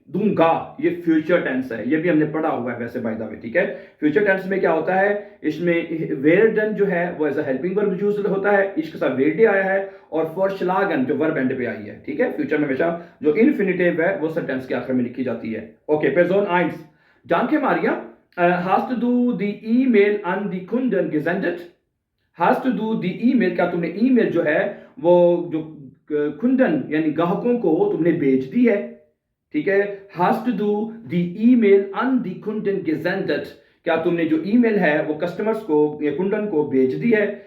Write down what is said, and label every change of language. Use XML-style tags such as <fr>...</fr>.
<hi>दूंगा, ये future tense है, ये भी हमने पढ़ा हुआ है वैसे बाय द वे, ठीक है। फ्यूचर टेंस में क्या होता है, इसमें werden जो है वो as a helping verb use होता है, इसके साथ werde आया है, और vorschlagen जो वर्ब एंड पे आई है, ठीक है। फ्यूचर में हमेशा जो इन्फिनिटिव है वो सेंटेंस के आखिर में लिखी जाती है।</hi> <de>ओके, Person 1, danke Maria, hast du die E-Mail an die Kunden gesendet? hast du die E-Mail,</de> <hi>क्या तुमने ईमेल जो है वो जो कुंदन यानी ग्राहकों को तुमने भेज दी है, ठीक है।</hi> <de>hast du die E-Mail an die Kunden gesendet,</de> <hi>क्या तुमने जो ईमेल है वो कस्टमर्स को या कुंदन को भेज दी है।</hi>